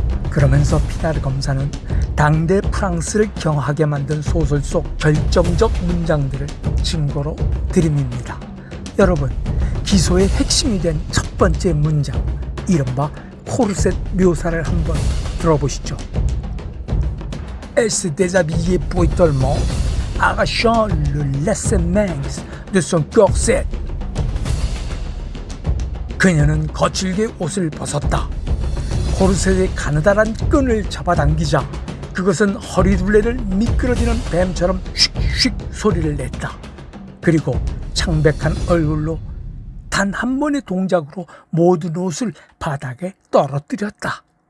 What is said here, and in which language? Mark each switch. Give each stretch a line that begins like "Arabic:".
Korean: 그러면서 피나르 검사는 당대 프랑스를 경하게 만든 소설 속 결정적 문장들을 증거로 들이밉니다. 여러분, 기소의 핵심이 된 첫 번째 문장, 이른바 코르셋 묘사를 한번 들어보시죠.
French: Elle se déshabillait brutalement, arrachant le laisse-mains de son corset.
Korean: 그녀는 거칠게 옷을 벗었다. 코르셋의 가느다란 끈을 잡아당기자 그것은 허리둘레를 미끄러지는 뱀처럼 슉슉 소리를 냈다. 그리고 창백한 얼굴로 단 한 번의 동작으로 모든 옷을 바닥에 떨어뜨렸다.